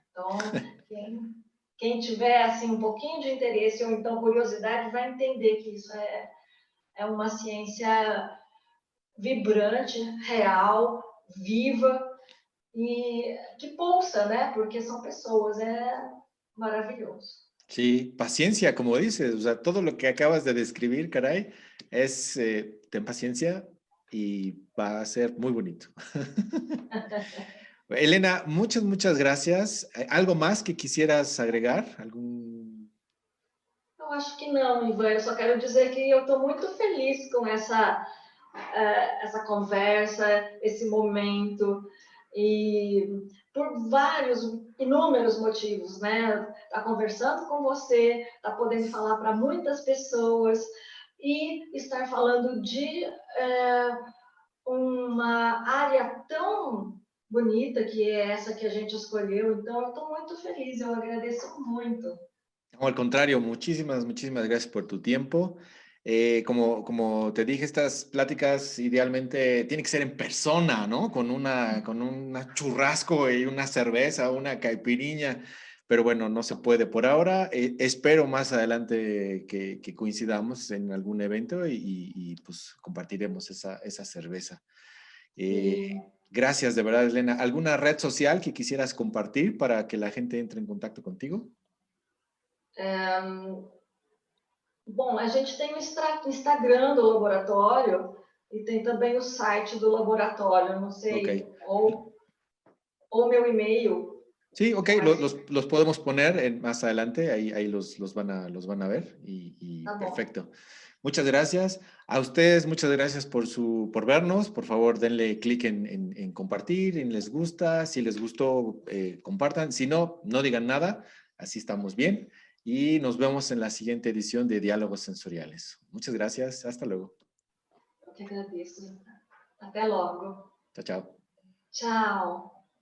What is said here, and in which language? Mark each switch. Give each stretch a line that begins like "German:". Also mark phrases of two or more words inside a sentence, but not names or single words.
Portuguese: Então, quem tiver assim um pouquinho de interesse ou então curiosidade vai entender que isso é uma ciência vibrante, real, viva e que pulsa, né? Porque são pessoas, é maravilhoso.
Spanish: Sí, paciencia, como dices, o sea, todo lo que acabas de describir, caray, es, ten paciencia y va a ser muy bonito. Helena, muchas, muchas gracias. ¿Algo más que quisieras agregar? ¿Algún...
Portuguese: Eu acho que não, Ivan. Eu só quero dizer que eu estou muito feliz com essa conversa, esse momento, e por vários, inúmeros motivos, né? Tá conversando com você, tá podendo falar para muitas pessoas e estar falando de uma área tão bonita que é essa que a gente escolheu. Então, eu estou muito feliz, eu agradeço muito.
Spanish: No, al contrario, muchísimas, muchísimas gracias por tu tiempo. Como te dije, estas pláticas idealmente tienen que ser en persona, ¿no? Con una churrasco y una cerveza, una caipiriña, pero bueno, no se puede por ahora. Espero más adelante que coincidamos en algún evento y pues compartiremos esa cerveza. Gracias, de verdad, Elena. ¿Alguna red social que quisieras compartir para que la gente entre en contacto contigo?
Portuguese: Bom, a gente tem o Instagram do laboratório e tem também o site do laboratório, não sei, Okay. ou meu e-mail.
Spanish: Sí, ok, los podemos poner más adelante, ahí los van a ver y perfecto. Muchas gracias. A ustedes, muchas gracias por vernos. Por favor, denle clic en compartir, en les gusta. Si les gustó, compartan. Si no, no digan nada. Así estamos bien. Y nos vemos en la siguiente edición de Diálogos Sensoriales. Muchas gracias. Hasta luego.
Portuguese: Eu que agradeço. Até logo.
Spanish: Chao, chao.
Portuguese: Tchau.